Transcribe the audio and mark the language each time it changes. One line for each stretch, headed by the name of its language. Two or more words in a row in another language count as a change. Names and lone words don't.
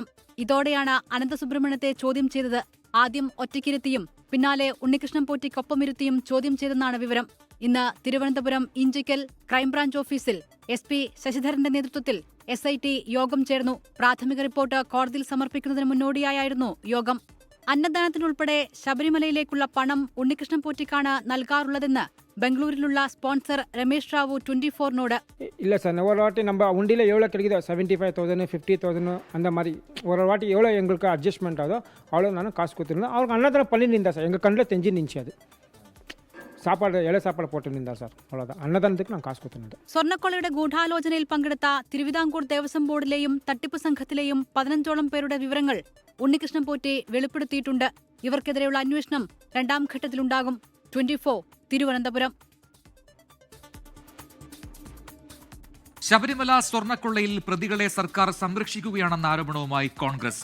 Malayalam: ഇതോടെയാണ് അനന്ത സുബ്രഹ്മണ്യത്തെ ചോദ്യം ചെയ്തത്. ആദ്യം ഒറ്റയ്ക്കിരുത്തിയും പിന്നാലെ ഉണ്ണികൃഷ്ണൻ പോറ്റിക്കൊപ്പമിരുത്തിയും ചോദ്യം ചെയ്തെന്നാണ് വിവരം. ഇന്ന് തിരുവനന്തപുരം ഇഞ്ചിക്കൽ ക്രൈംബ്രാഞ്ച് ഓഫീസിൽ SP ശശിധരന്റെ നേതൃത്വത്തിൽ SIT യോഗം ചേർന്നു. പ്രാഥമിക റിപ്പോർട്ട് കോടതിയിൽ സമർപ്പിക്കുന്നതിന് മുന്നോടിയായിരുന്നു യോഗം. അന്നദാനത്തിനുൾപ്പെടെ ശബരിമലയിലേക്കുള്ള പണം ഉണ്ണികൃഷ്ണൻ പോറ്റിക്കാണ് നൽകാറുള്ളതെന്ന് ബെംഗളൂരിലുള്ള സ്പോൺസർ രമേഷ് റാവു 24-നോട്
Tamil: இல்லை சார், ஒரு வாட்டி நம்ம உண்டியில் எவ்வளோ கிடைக்குதோ 75,000 50,000 அந்த மாதிரி ஒரு வாட்டி எவ்வளோ எங்களுக்கு அட்ஜஸ்ட்மெண்ட் ஆகுதோ அவ்வளோ நானும் காசு கொடுத்துருந்தேன். அவருக்கு அன்னதானம் பண்ணி நின்றா சார், எங்கள் கண்ணில் தெரிஞ்சு நின்றுச்சு. அது சாப்பாடு இலை சாப்பாடு போட்டு நின்றா சார், அவ்வளோதான்.
Malayalam: അന്നദാനത്തിക്ക് ഞാൻ കാശ് കൊടുത്തിട്ടുണ്ട്. സ്വർണ്ണക്കൊള്ളയുടെ ഗൂഢാലോചനയിൽ പങ്കെടുത്ത തിരുവിതാംകൂർ ദേവസ്വം ബോർഡിലെയും തട്ടിപ്പ് സംഘത്തിലെയും 15ഓളം പേരുടെ വിവരങ്ങൾ ഉണ്ണികൃഷ്ണൻ പോറ്റി വെളിപ്പെടുത്തിയിട്ടുണ്ട്. ഇവർക്കെതിരെയുള്ള അന്വേഷണം 2ാം ഘട്ടത്തിലുണ്ടാകും. 24 തിരുവനന്തപുരം. ശബരിമല സ്വർണ്ണക്കൊള്ളയിൽ പ്രതികളെ സർക്കാർ സംരക്ഷിക്കുകയാണെന്ന ആരോപണവുമായി കോൺഗ്രസ്.